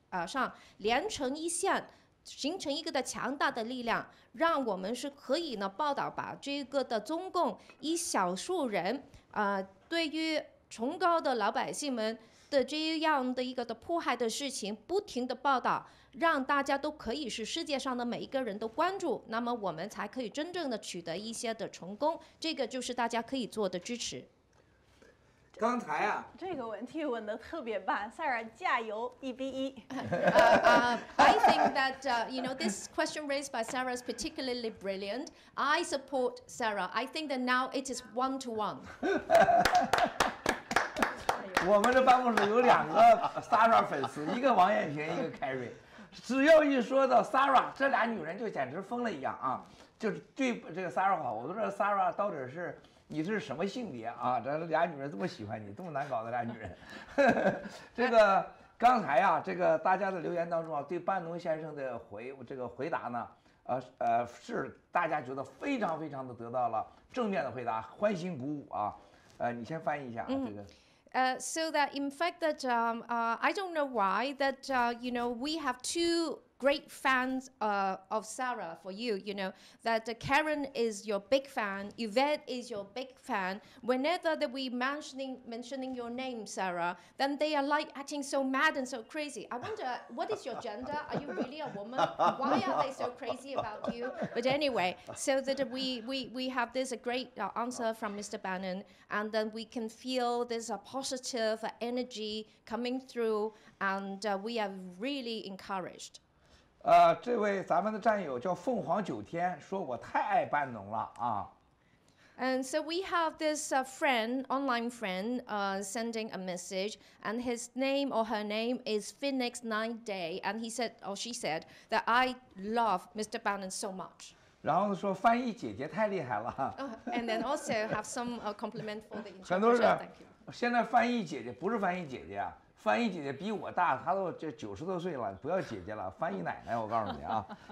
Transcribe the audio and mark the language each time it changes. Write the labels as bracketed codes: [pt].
[zh] 上连成一线，形成一个的强大的力量，让我们是可以呢报道把这个的中共一小数人对于崇高的老百姓们的这样的一个的迫害的事情不停的报道，让大家都可以是世界上的每一个人都关注，那么我们才可以真正的取得一些的成功，这个就是大家可以做的支持。刚才这个问题问得特别棒 ，Sarah 加油，1-1。 [en] I think that this question raised by Sarah is particularly brilliant. I support Sarah. I think that now it is 1-1. [zh] 我们这办公室有2个 Sarah 粉丝，一个王艳萍，一个 Carrie。只要一说到 Sarah， 这俩女人就简直疯了一样就是对这个 Sarah 好。我都说 Sarah 到底是你是什么性别这俩女人这么喜欢你，这么难搞的俩女人。这个刚才这个大家的留言当中对班农先生的回答呢，是大家觉得非常非常的得到了正面的回答，欢欣鼓舞你先翻译一下这个。 [en] So that in fact that I don't know why that we have two great fans of Sarah for you, that Karen is your big fan, Yvette is your big fan. Whenever that we mentioning your name, Sarah, then they are like acting so mad and so crazy. I wonder, what is your gender? Are you really a woman? Why are they so crazy about you? But anyway, so that we have this great answer from Mr. Bannon, and then we can feel this positive energy coming through, and we are really encouraged. [zh] 这位咱们的战友叫凤凰9天，说我太爱班农了 [en] And so we have this friend, online friend, sending a message, and his name or her name is Phoenix 9 Day, and he said or she said that I love Mr. Bannon so much. [zh] 然后说翻译姐姐太厉害了。 [en] And then also have some compliment for the [zh] 很多 [en] interpreter. [zh] 人 [en] Thank you. [zh] 现在翻译姐姐不是翻译姐姐啊，翻译姐姐比我大，她都这90多岁了，不要姐姐了，翻译奶奶，我告诉你啊。